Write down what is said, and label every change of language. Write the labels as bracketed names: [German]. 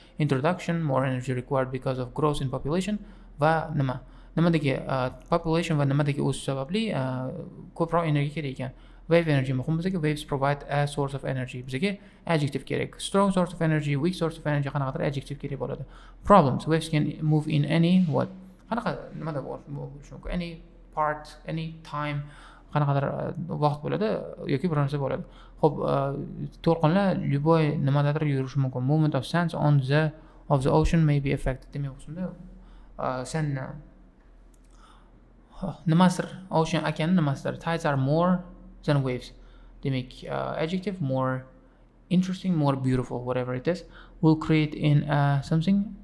[English] Introduction, more energy required because of growth in population [Uzbek] va nimadagi population va nimadagi o'sish sababli ko'proq energiya kerak ekan. Wave energy muhim bizga. [English] Waves provide a source of energy. [Uzbek] Bizga adjective kerak. [English] Strong source of energy, weak source of energy [Uzbek] qanaqadir adjective kerak bo'ladi. [English] Problems, waves can move in any what? [Uzbek] Qanaqa nimada bo'lishi mumkin? [English] Any part, any time, [Uzbek] qanaqadir vaqt bo'ladi yoki bir narsa bo'ladi. Xo'p, to'lqinlar [Russian] любой [Uzbek] nimadadir yurishi mumkin. [English] Movement of sands on the ocean may be affected. [Uzbek] Demak, o'shunda sand nimasidir, ocean okean nimasidir. [English] Tides are more than waves. Demak, adjective more interesting, more beautiful, whatever it is, will create in something.